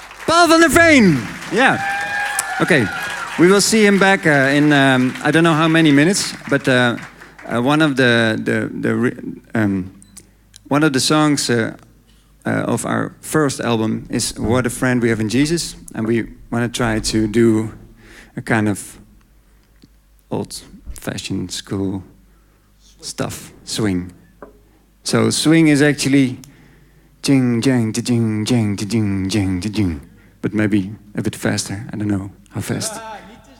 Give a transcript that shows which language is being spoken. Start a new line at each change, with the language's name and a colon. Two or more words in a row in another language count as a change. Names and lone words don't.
English: Paul van der Veen. Yeah. Okay. We will see him back in I don't know how many minutes, but one of the songs of our first album is "What a Friend We Have in Jesus," and we want to try to do a kind of old-fashioned school stuff, swing. So swing is actually jing jang jing jang jing jang jing, but maybe a bit faster. I don't know how fast.